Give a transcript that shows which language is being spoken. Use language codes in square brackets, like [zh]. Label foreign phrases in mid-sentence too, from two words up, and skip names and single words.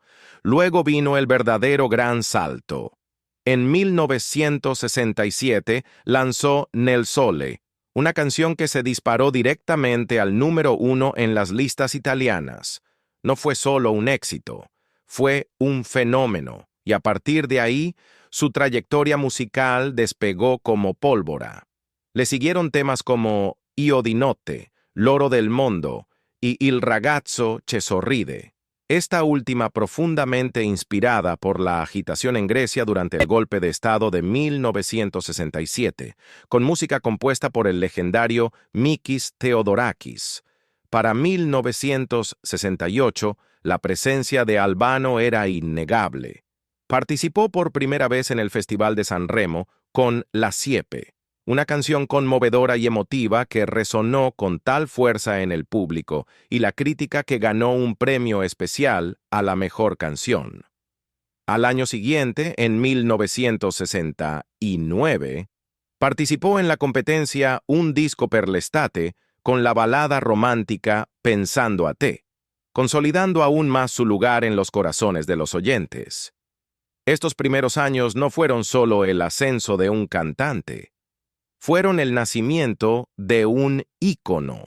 [es] Luego vino el verdadero gran salto. En 1967 lanzó Nel Sole, una canción que se disparó directamente al número 1 en las listas italianas. No fue solo un éxito, fue un fenómeno, y a partir de ahí, su trayectoria musical despegó como pólvora. Le siguieron temas como Io di notte, Loro del mondo y Il ragazzo che sorride. Esta última profundamente inspirada por la agitación en Grecia durante el golpe de Estado de 1967, con música compuesta por el legendario Mikis Theodorakis. Para 1968, la presencia de Albano era innegable. Participó por primera vez en el Festival de San Remo con La Siepe, una canción conmovedora y emotiva que resonó con tal fuerza en el público y la crítica que ganó un premio especial a la mejor canción. Al año siguiente, en 1969, participó en la competencia Un disco per l'estate con la balada romántica Pensando a te, consolidando aún más su lugar en los corazones de los oyentes. Estos primeros años no fueron solo el ascenso de un cantante, fueron el nacimiento de un ícono.